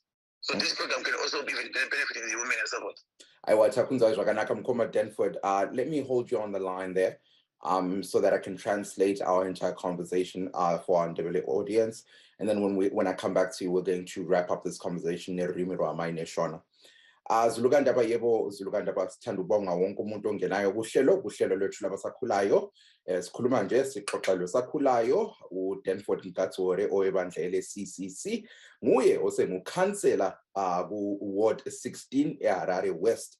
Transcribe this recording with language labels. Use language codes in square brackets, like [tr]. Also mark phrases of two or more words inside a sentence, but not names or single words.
[en] So this program can also be benefiting the women and so forth. Let me hold you on the line there, so that I can translate our entire conversation for our Ndebele audience. And then when I come back to you, we're going to wrap up this conversation. [nd] Zulukandaba yebo, Zulukandaba sithanda ubonga wonke umuntu ongenayo kuhlelo lwethu labasakhulayo. Sikhuluma nje sixoxa losakhulayo uDenford Nkatsore owebandla leCCC, nguye osengukhansela ku Ward 16 eHarare West.